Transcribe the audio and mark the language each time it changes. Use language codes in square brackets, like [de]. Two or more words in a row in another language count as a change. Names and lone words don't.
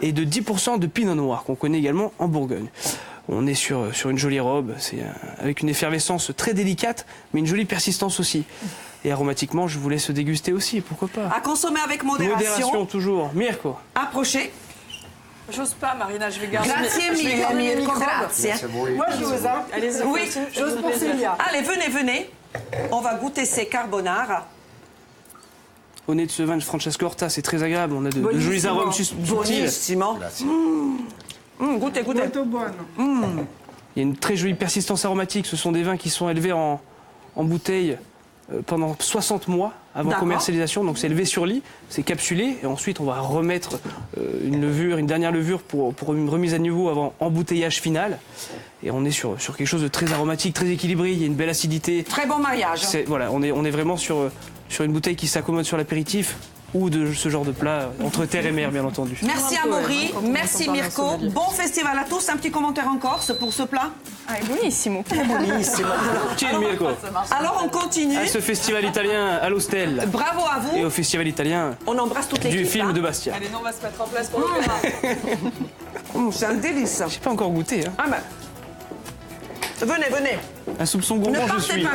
[fr] Et de 10% de pinot noir qu'on connaît également en Bourgogne. On est sur une jolie robe, avec une effervescence très délicate, mais une jolie persistance aussi. Et aromatiquement, je vous laisse déguster aussi, pourquoi pas. À consommer avec modération. Modération toujours. Mirko. Approchez. J'ose pas, Marina, je vais garder [it] Grazie [fr] je vais [it] mille, [fr] garder mes Mirko, microbes. [it] grazie. se vuoi. [fr] Moi, j'ose, hein. Allez-y. Oui, J'ose pour Célia. Allez, venez, venez. On va goûter ces carbonara. Au nez de ce vin de Francesco Horta, c'est très agréable. On a de jolis [it] Buonissimo. [fr] arômes subtils. [it] Bonissimo. Grazie. [fr] Goûtez, goûtez. [it] Molto buono. [fr] Il y a une très jolie persistance aromatique. Ce sont des vins qui sont élevés en bouteille pendant 60 mois avant D'accord. commercialisation. Donc c'est élevé sur lit, c'est capsulé. Et ensuite, on va remettre une dernière levure pour une remise à niveau avant embouteillage final. Et on est sur quelque chose de très aromatique, très équilibré. Il y a une belle acidité. Très bon mariage. Voilà, on est vraiment sur une bouteille qui s'accommode sur l'apéritif. ou de ce genre de plat entre terre et mer, bien entendu. Merci Amaury, merci Mirko. Bon festival à tous. Un petit commentaire en Corse pour ce plat. [it] Ah, è buonissimo. Ciao Mirko. [fr] Alors on continue. À ce festival italien à l'Hostel Bravo à et vous. au festival italien On embrasse toute l'équipe. du film hein. de Bastia. Allez, nous, on va se mettre en place pour l'opéra. C'est un délice. J'ai pas encore goûté. Hein. Ah ben. Venez, venez. Un soupçon Ne gourmand, je partez suis.